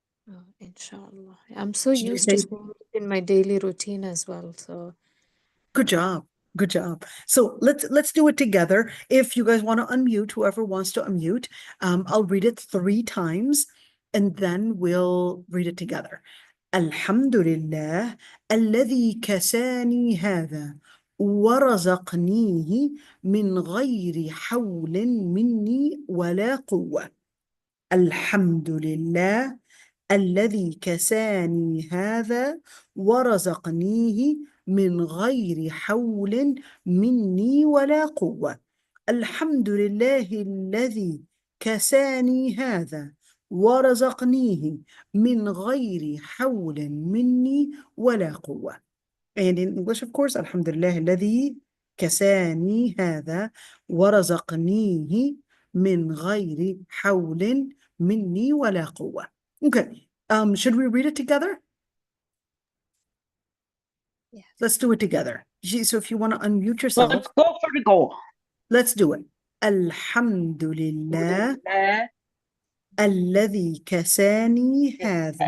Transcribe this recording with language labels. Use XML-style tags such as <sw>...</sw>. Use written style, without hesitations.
<en>Oh, inshallah. I'm so Should you used to say- saying it in my daily routine as well. So Good job. Good job. So let's do it together. If you guys want to unmute, whoever wants to unmute, I'll read it 3 times and then we'll read it together.</en> <ar>Alhamdulillah, alladhi kasani hadha ورزقنيه من غير حول مني ولا قوة. الحمد لله الذي كساني هذا ورزقنيه من غير حول مني ولا قوة. الحمد لله الذي كساني هذا ورزقنيه من غير حول مني ولا قوة.</ar> <en>And in English, of course,</en> <ar>Alhamdulillah الذي كساني هذا ورزقنيه من غير حول مني ولا قوة.</ar> <en>Okay. Should we read it together? yeah. Let's do it together. So if you want to unmute yourself, Let's go for the goal. let's do it.</en> <ar>Alhamdulillah الذي كساني هذا</ar>